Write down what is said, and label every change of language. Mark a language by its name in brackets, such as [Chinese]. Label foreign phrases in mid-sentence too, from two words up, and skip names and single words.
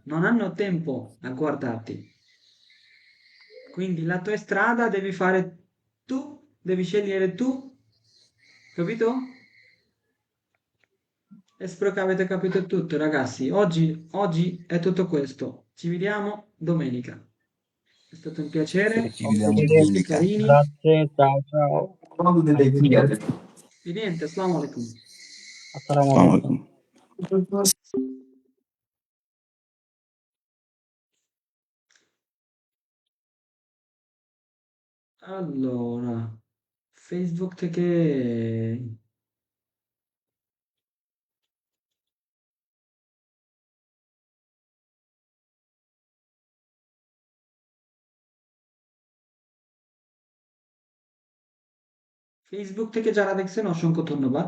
[Italian] Non hanno tempo a guardarti. Quindi la tua strada devi fare tu, devi scegliere tu, capito? E spero che avete capito tutto, ragazzi. Oggi è tutto questo. Ci vediamo domenica. È stato un Sì, piacere. ci Ok, vediamo Tutti domenica. carini. grazie, ciao ciao. Di niente, [Arabic] assalamu alaikum. Assalamu Assalamu alaikum. alaikum. [Italian] Allora, Facebook che... [Bangla] ফেসবুক থেকে যারা দেখছেন অসংখ্য ধন্যবাদ।